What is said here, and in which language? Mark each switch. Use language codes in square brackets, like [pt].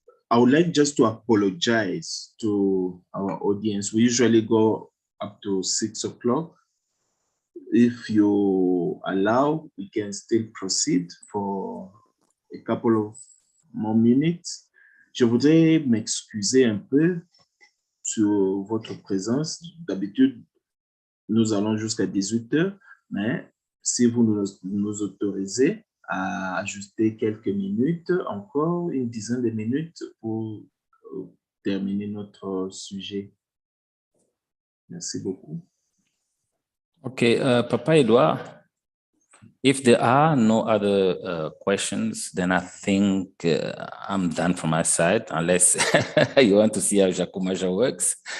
[en] I would like just to apologize to our audience. We usually go up to 6 o'clock. If you allow, we can still proceed for a couple of more minutes. [fr] Je voudrais m'excuser un peu sur votre présence. D'habitude, nous allons jusqu'à 18 heures, mais si vous nous autorisez à ajuster quelques minutes, encore une dizaine de minutes pour terminer notre sujet. Merci beaucoup. [en] Okay, Papa Edouard, if there are no other questions, then I think I'm done from my side, unless you want to see how Jacumaja works.